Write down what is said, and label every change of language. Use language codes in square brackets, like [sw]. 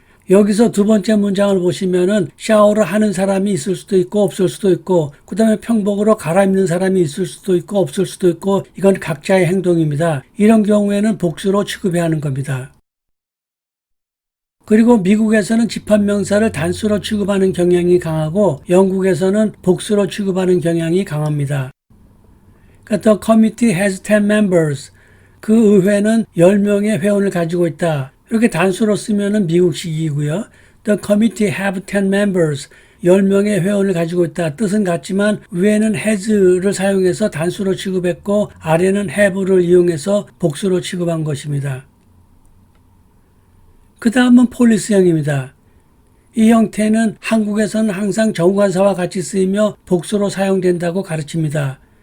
[ko] 여기서 두 번째 문장을 보시면은 샤워를 하는 사람이 있을 수도 있고 없을 수도 있고 그 다음에 평복으로 갈아입는 사람이 있을 수도 있고 없을 수도 있고 이건 각자의 행동입니다. 이런 경우에는 복수로 취급해야 하는 겁니다. 그리고 미국에서는 집합명사를 단수로 취급하는 경향이 강하고 영국에서는 복수로 취급하는 경향이 강합니다. 그러니까 [en] The committee has 10 members. [ko] 그 의회는 10명의 회원을 가지고 있다. 이렇게 단수로 쓰면은 미국식이고요. [en] The committee have 10 members. [ko] 10명의 회원을 가지고 있다. 뜻은 같지만 위에는 has를 사용해서 단수로 취급했고 아래는 have를 이용해서 복수로 취급한 것입니다. 그 다음은 폴리스형입니다. 이 형태는 한국에서는 항상 정관사와 같이 쓰이며 복수로 사용된다고 가르칩니다.